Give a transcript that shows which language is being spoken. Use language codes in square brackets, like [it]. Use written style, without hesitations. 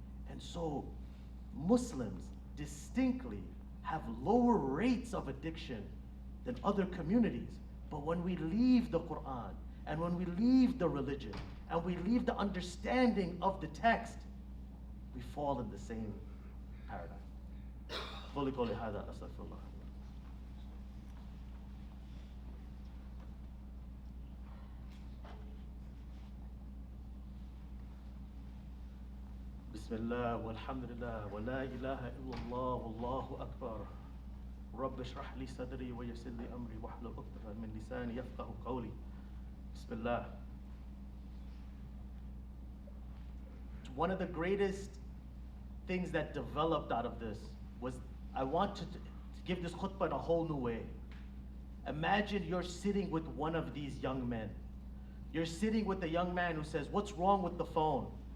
[en] And so Muslims distinctly have lower rates of addiction than other communities. But when we leave the Quran, and when we leave the religion, and we leave the understanding of the text, we fall in the same paradigm. [ar] قولي قولي هذا أستغفر الله. بسم الله والحمد لله ولا إله إلا الله والله أكبر. رب اشرح لي صدري ويسر لي أمري واحلل عقدة من لساني يفقه قولي. بسم الله. [en] One of the greatest things that developed out of this was, I want to give this khutbah in a whole new way. Imagine you're sitting with one of these young men. You're sitting with a young man who says, what's wrong with the phone?